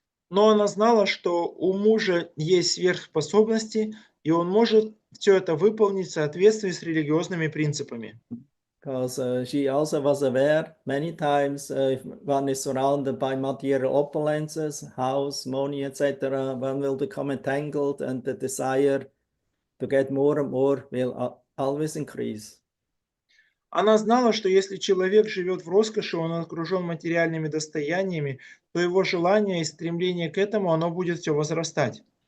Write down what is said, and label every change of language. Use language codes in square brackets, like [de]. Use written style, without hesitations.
[ru] Но она знала, что у мужа есть сверхспособности, и он может все это выполнить в соответствии с религиозными принципами. [en] Because she also was aware many times if one is surrounded by material opulences, house, money, etc., one will become entangled and the desire to get more and more will always increase. [ru] Она знала, что если человек живет в роскоши, он окружен материальными достояниями, то его желание и стремление к этому, оно будет все возрастать.